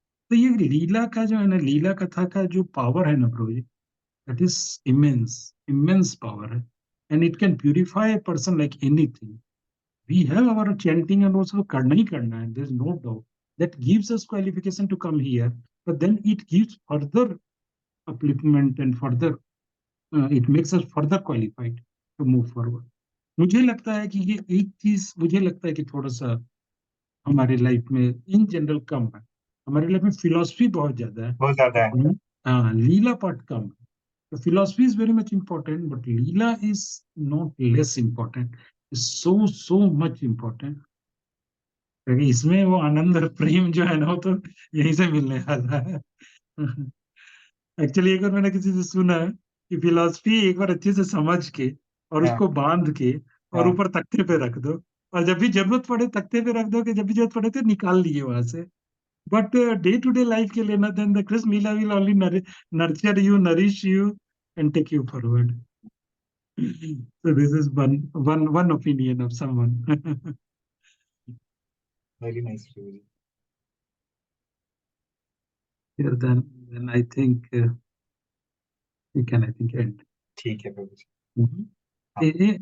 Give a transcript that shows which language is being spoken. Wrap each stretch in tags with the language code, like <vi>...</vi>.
<hi>तो ये लीला का जो है ना, लीला कथा का जो पावर है ना प्रभु जी,</hi> <en>that is immense power</en> <hi>है,</hi> <en>and it can purify a person like anything. We have our chanting and also</en> <hi>karna hi karna hai,</hi> <en>there's no doubt. That gives us qualification to come here, but then it gives further upliftment and further, it makes us further qualified to move forward.</en> <hi>मुझे लगता है कि ये एक चीज मुझे लगता है कि थोड़ा सा हमारे लाइफ में इन जनरल कम है. हमारे लाइफ में फिलॉसफी बहुत ज्यादा है, बहुत ज्यादा है. हाँ, लीला पार्ट कम है.</hi> <en>The philosophy is very much important, but Leela is not less important. It's so much important.</en> <hi>क्योंकि इसमें वो आनंद और प्रेम जो है ना, वो तो यहीं से मिलने वाला है. एक्चुअली एक बार मैंने किसी से सुना है कि फिलॉसफी एक बार अच्छे से समझ के और उसको बांध के और ऊपर तख्ते पे रख दो, और जब भी जरूरत पड़े तख्ते पे रख दो, कि जब भी जरूरत पड़े तो निकाल लिए वहां से.</hi> <en>but day to day life</en> <hi>के लिए ना,</hi> <en>Then the Krishna Leela will only nurture you, nourish you, and take you forward. So this is one opinion of someone. Very nice, Prabhu ji. Yeah, then I think we can, I think, end.</en> <hi>ठीक है प्रभु जी.</hi>